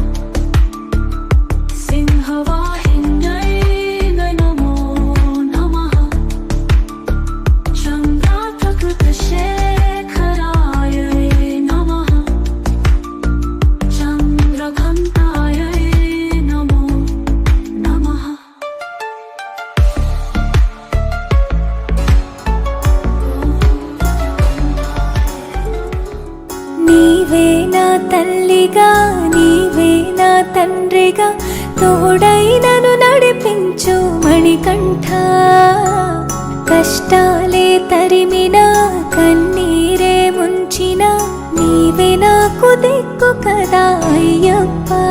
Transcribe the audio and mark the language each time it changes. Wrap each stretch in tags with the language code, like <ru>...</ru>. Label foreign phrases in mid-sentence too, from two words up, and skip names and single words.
<sa>सिंहवाहिन्यै नमो नमः शेखराय नमः चन्द्रघण्टाय नमो नमः</sa> <te>నీవే నా తల్లిగా నీవే నా తండ్రిగా తోడై నన్ను నడిపించు మణికంఠ కష్టాలే తరిమినా కన్నీరే ముంచిన నీవే నాకు దిక్కు కదా అయ్యప్ప</te>